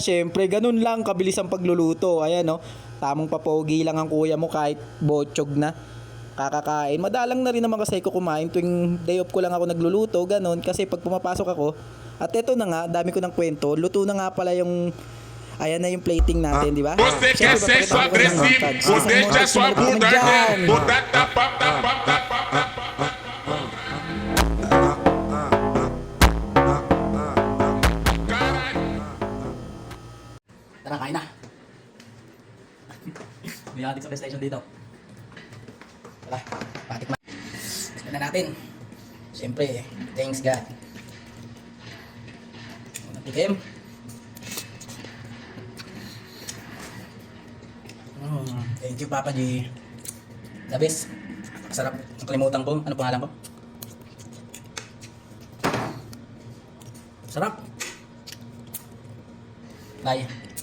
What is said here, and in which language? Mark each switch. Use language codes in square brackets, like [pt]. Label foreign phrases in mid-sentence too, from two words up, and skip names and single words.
[tl] Syempre, ganun lang kabilis ang pagluluto. Ayan tamang papogi lang ang kuya mo kahit botsog na kakakain. Madalang na rin naman kasi ko kumain tuwing [en] day off [tl] ko lang ako nagluluto, ganun. Kasi pag pumapasok ako, at eto na nga, dami ko ng kwento, luto na nga pala yung, ayan na yung plating natin, di ba? [pt] Você quer sexo agressivo, deixa sua bunda aqui. [tl] Tara, kain na. May ating sa station dito. Tara, patik na. Tignan na natin. Siyempre, [en] thanks God. [tl] Unang tikim. [en] Thank you, Papa G. The best. [tl] Sarap. Nakalimutan ko. Ano pangalan ko? Sarap. Bye.